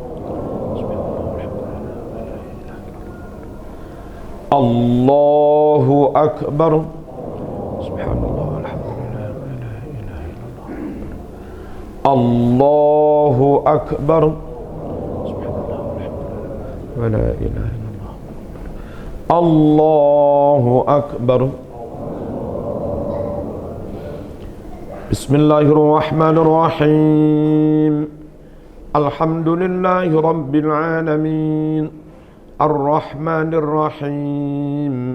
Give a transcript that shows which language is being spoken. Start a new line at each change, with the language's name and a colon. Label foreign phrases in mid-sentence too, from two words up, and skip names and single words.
Arabic: الله أكبر. سبحان الله، الحمد لله، لا إله إلا الله. الله أكبر. سبحان الله، الحمد لله، لا إله إلا الله. الله أكبر. بسم الله الرحمن الرحيم. الحمد لله رب العالمين. الرحمن الرحيم.